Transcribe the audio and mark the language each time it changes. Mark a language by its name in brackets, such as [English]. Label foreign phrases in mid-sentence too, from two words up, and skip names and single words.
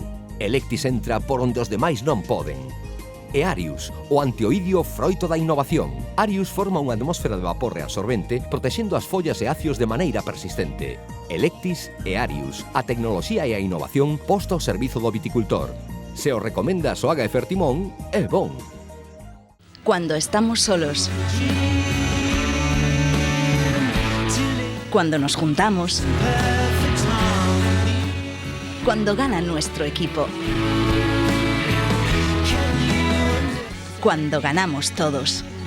[Galician] Electis entra por onde os demais non poden. E Arius, o antioidio froito da innovación. Arius forma unha atmósfera de vapor reabsorbente protexendo as follas e acios de maneira persistente. Electis e Arius, a tecnoloxía e a innovación posto ao servizo do viticultor. Se o recomendas o Aga e Fertimón, é bon. [Spanish] Cuando estamos solos. Cuando nos juntamos. Cuando gana nuestro equipo. Cuando ganamos todos.